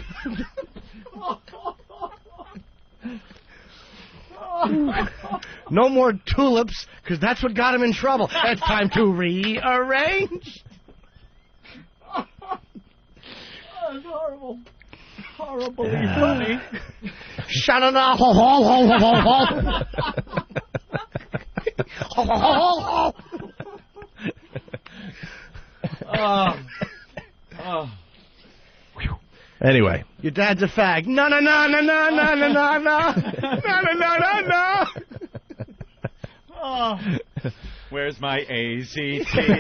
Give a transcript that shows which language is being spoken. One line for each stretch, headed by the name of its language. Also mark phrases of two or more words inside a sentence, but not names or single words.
English: No more tulips, because that's what got him in trouble. It's time to rearrange. That's horrible. Horribly funny. Sha-na-na, ho-ho-ho-ho-ho-ho. Ho-ho-ho-ho-ho. Anyway. Your dad's a fag. No, no, no, no, no, no, no, no, no. No, no, no, no, no. Oh. Where's my AZT?